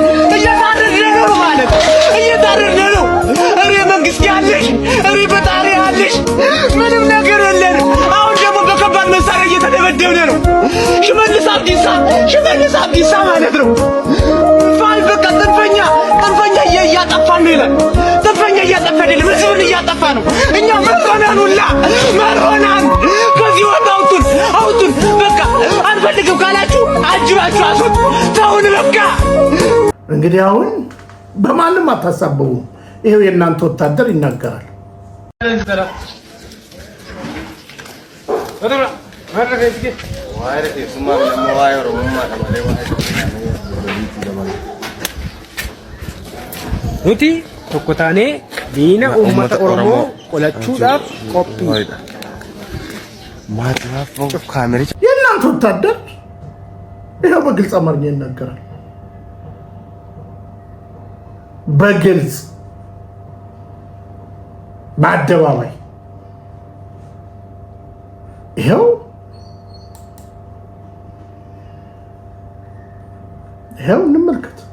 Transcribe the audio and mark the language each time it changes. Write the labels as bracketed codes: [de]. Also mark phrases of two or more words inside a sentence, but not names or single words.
[am] እየታረድን ነው ማለት እየታረድን ነው። እሬ መንግስት ያለሽ፣ እሬ ፈጣሪ ያለሽ፣ ምንም ነገር የለንም። መሳሪያ እየተደበደብን ነው። ሽመልስ አብዲሳ ማለት ነው። ፋይ በቃ ጥንፈኛ እያጠፋን ነው ይላል። ጥንፈኛ እያጠፋ አይደለም፣ ህዝብን እያጠፋ ነው። እኛ መርሆናን ከዚህ ወጣ አውጡን። በቃ አንፈልግም ካላችሁ አጅባችሁ አሱት። ተውን በቃ። እንግዲህ አሁን በማንም አታሳበቡ። ይሄው የእናንተ ወታደር ይናገራል። [om] nuti tokko taanee diina uummata Oromoo qolachuudhaaf qophii. [am] የእናንተ ወታደር ይሄው በግልጽ አማርኛ ይናገራል። በግልጽ በአደባባይ ይሄው እንመልከት።